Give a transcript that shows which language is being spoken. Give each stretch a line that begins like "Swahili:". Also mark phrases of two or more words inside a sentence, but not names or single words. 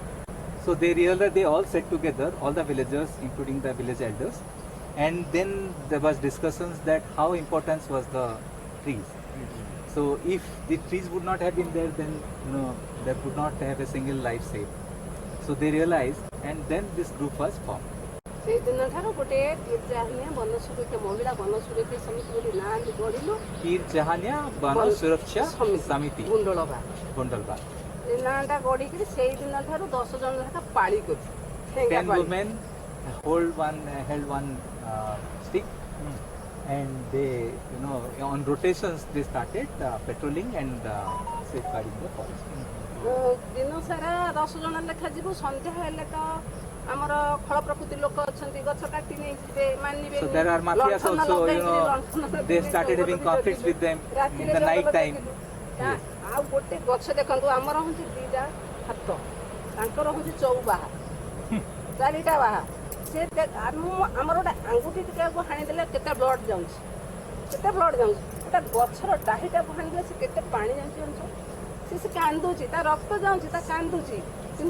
English: So they realized, they all sat together, all the villagers, including the village elders, and then there was discussions that how important was the trees. So if the trees would not have been there, then there would not have a single life saved. So they realized, and then this group was formed.
Odia: ସେଇଦିନ ଠାରୁ ଗୋଟେ ତୀର୍ଜାହାନିଆ ବନ ସୁରକ୍ଷା ମହିଳା ବନ ସୁରକ୍ଷା ସମିତି ବୋଲି ନାଁ ବି ଗଢ଼ିଲୁ Pir Jahania Bana Suraksha Samiti, ଗୁଣ୍ଡଳବା Gondalba. ଏ ନାଁଟା ଗଢ଼ିକିରି ସେଇଦିନ ଠାରୁ 10 ଜଣ ଲେଖା ପାଳି କରୁଛୁ
English: 10 women held one stick, and they, on rotations they started patrolling and safeguarding the forest.
Odia: ଦିନ ସାରା 10 ଜଣ ଲେଖା ଯିବୁ ସନ୍ଧ୍ୟା ହେଲେ ତ ଆମର ଖଳ ପ୍ରକୃତି ଲୋକ ଅଛନ୍ତି ଗଛ କାଟି ନେଇଯିବେ ମାନିବେ
English: So there are mafias also, they started having conflicts with them in the night time.
Odia: ଆଉ ଗୋଟେ ଗଛ ଦେଖନ୍ତୁ ଆମର ହଉଛି 2ଟା ହାତ ତାଙ୍କର ହଉଛି 4 ବାହା 4ଟା ବାହା ସେ ଆମର ଗୋଟେ ଆଙ୍ଗୁଠି ଟିକାକୁ ହାଣିଦେଲେ କେତେ ବ୍ଲଡ୍ ଯାଉଛି ଗୋଟେ ଗଛର ଡାହିଟାକୁ ହାଣିଦେଲେ ସେ କେତେ ପାଣି ଯାଉଛି ଜାଣିଛ ସେ କାନ୍ଦୁଛି ତା ରକ୍ତ ଯାଉଛି ତା କାନ୍ଦୁଛି କିନ୍ତୁ